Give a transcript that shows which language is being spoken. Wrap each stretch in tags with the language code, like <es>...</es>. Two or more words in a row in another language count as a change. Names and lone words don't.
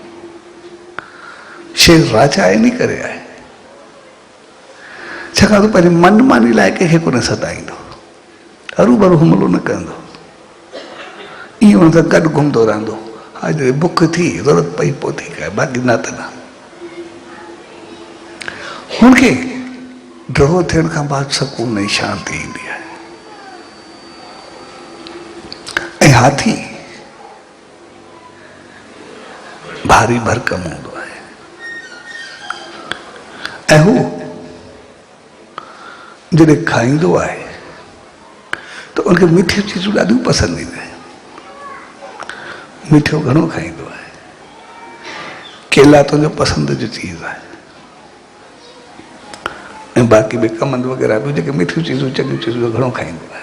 <sd>शेर राजा इन करे आहे छाकाणि त पंहिंजे मनमानी लाइ कंहिंखे कोन सताईंदो, हरू भरू हमलो न कंदो, ईअं हुन सां गॾु घुमंदो रहंदो। हा, जॾहिं बुख थी, ज़रूरत पई पोइ ठीकु आहे, बाक़ी न त न। हुनखे ड्रॉ थियण खां बाद सुकून ऐं शांती ईंदी आहे। ऐं हाथी भारी भरकम हूंदो आहे, ऐं हू जॾहिं खाईंदो आहे त उनखे मिठियूं चीज़ूं ॾाढियूं पसंदि ईंदियूं आहिनि। मिठो घणो खाईंदो आहे। केला तुंहिंजो पसंदि जो चीज़ आहे, ऐं बाक़ी बि कमंद वग़ैरह बि जेके मिठियूं चीज़ूं चङियूं चीज़ूं घणो खाईंदो आहे।</sd>